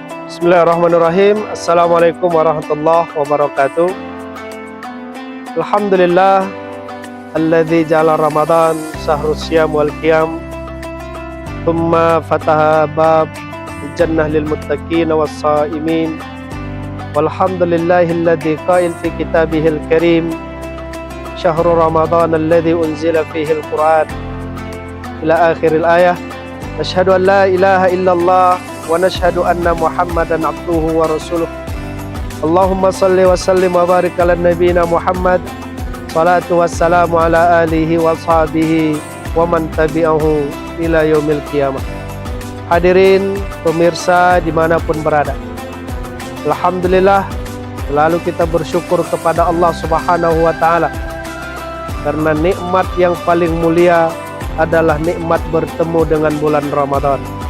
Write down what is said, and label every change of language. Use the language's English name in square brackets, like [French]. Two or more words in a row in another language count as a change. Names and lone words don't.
[Arabic] بسم الله الرحمن الرحيم. السلام عليكم ورحمة الله وبركاته. الحمد لله الذي جعل رمضان شهر الصيام والقيام، ثم فتح باب الجنة للمتقين والصائمين. والحمد لله الذي قال في كتابه الكريم شهر رمضان الذي أنزل فيه القرآن إلى آخر الآية. نشهد أن لا إله إلا الله ونشهد أن محمدا عبده ورسوله. اللهم صل وسلم وبارك على نبينا محمد. الصلاة والسلام على آله وصحبه ومن تبعه إلى يوم القيامة. [Indonesian] Hadirin pemirsa dimanapun berada, alhamdulillah selalu kita bersyukur kepada Allah [Arabic] سبحانه وتعالى, [Indonesian] karena nikmat yang paling mulia adalah nikmat bertemu dengan bulan Ramadan.